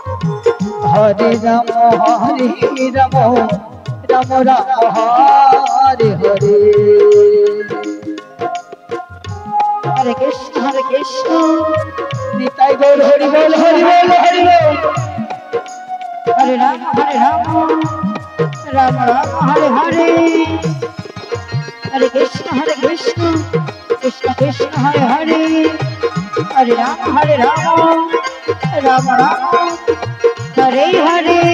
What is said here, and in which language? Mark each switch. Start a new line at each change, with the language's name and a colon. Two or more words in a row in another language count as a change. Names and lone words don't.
Sanskrit: हरे राम राम राम हरे হরে हरे कृष्ण, हरे कृष्ण,
Bangla: নিতাই গৌর হরি বল হরি বল হরি বল
Sanskrit: हरे राम, हरे राम, राम राम, हरे हरे, हरे कृष्ण, कृष्ण कृष्ण, हरे हरे, हरे राम, राम राम, हरे हरे.